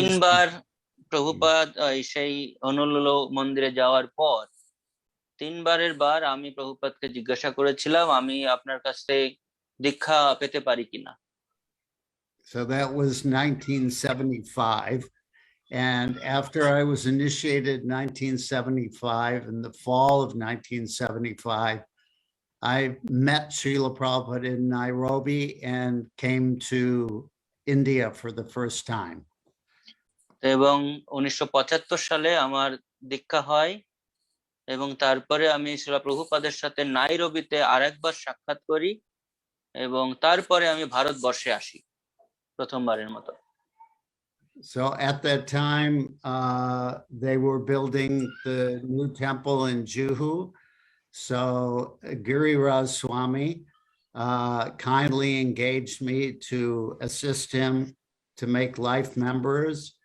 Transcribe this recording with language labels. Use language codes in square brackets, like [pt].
[bn] 3 বার প্রভুপাদ সেই হনলুলু মন্দিরে যাওয়ার পর 3 বারের বার আমি প্রভুপাদকে জিজ্ঞাসা করেছিলাম আমি আপনার কাছ থেকে দীক্ষা পেতে পারি কিনা। [en] So that was 1975. And after I was initiated in 1975, in the fall of 1975, I met Srila Prabhupada in Nairobi and came to India for the first time. [bn] এবং 1975 সালে আমার দীক্ষা হয়, এবং তারপরে আমি শ্রীল প্রভুপাদের সাথে নাইরোবিতে আরেকবার সাক্ষাৎ করি, এবং তারপরে আমি ভারতবর্ষে আসি প্রথমবারের মতো। [en] So at that time, they were building the new temple in Juhu. So Giriraj Swami kindly engaged me to assist him to make life members.